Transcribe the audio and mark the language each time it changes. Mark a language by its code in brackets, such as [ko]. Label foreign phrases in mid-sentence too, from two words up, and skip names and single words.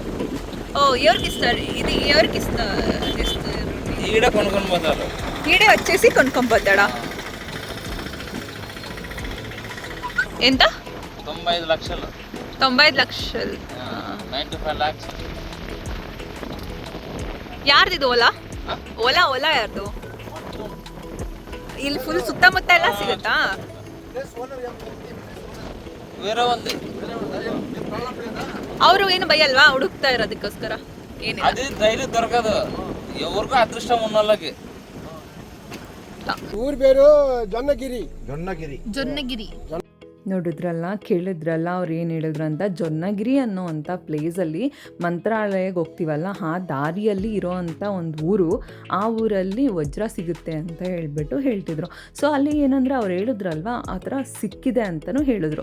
[te] ఓ, ఎవరికి ఇస్తారు ఇది? ఎవరికి ఇస్తారు? ఈడే కొనుక్కొని పోతారు. ఈడే వచ్చేసి కొనుక్కొని పోతాడా? ఎంత? 95 లక్షలు. 95 లక్షలు. [en] 95 lakhs. [kn] ಯಾರ್ದಿದು? ಓಲಾ ಯಾರ್ದು? ಇಲ್ಲಿ ಫುಲ್ ಸುತ್ತಮುತ್ತ ಎಲ್ಲ ಸಿಗುತ್ತಾ? [te] వేరే ఉంది. [kn] ಅವರು ಏನು ಬೈಯಲ್ವಾ ಹುಡುಕ್ತಾ ಇರೋದಕ್ಕೋಸ್ಕರ? ಏನಿಲ್ಲ, [te] అది ధైర్యం దొరకదు, ఎవరికో అదృష్టం ఉన్న వాళ్ళకి. [kn] ಊರ పేరు ಜೊನ್ನಗಿರಿ. ಕೇಳಿದ್ರಲ್ಲ ಅವ್ರು ಏನು ಹೇಳಿದ್ರು ಅಂತ. ಜೊನ್ನಗಿರಿ ಅನ್ನೋವಂಥ ಪ್ಲೇಸಲ್ಲಿ ಮಂತ್ರಾಲಯಕ್ಕೆ ಹೋಗ್ತೀವಲ್ಲ, ಆ ದಾರಿಯಲ್ಲಿ ಇರೋವಂಥ ಒಂದು ಊರು, ಆ ಊರಲ್ಲಿ ವಜ್ರ ಸಿಗುತ್ತೆ ಅಂತ ಹೇಳ್ತಿದ್ರು. ಸೊ ಅಲ್ಲಿ ಏನಂದರೆ ಅವ್ರು ಹೇಳಿದ್ರಲ್ವ, ಆ ಥರ ಸಿಕ್ಕಿದೆ ಅಂತಲೂ ಹೇಳಿದ್ರು.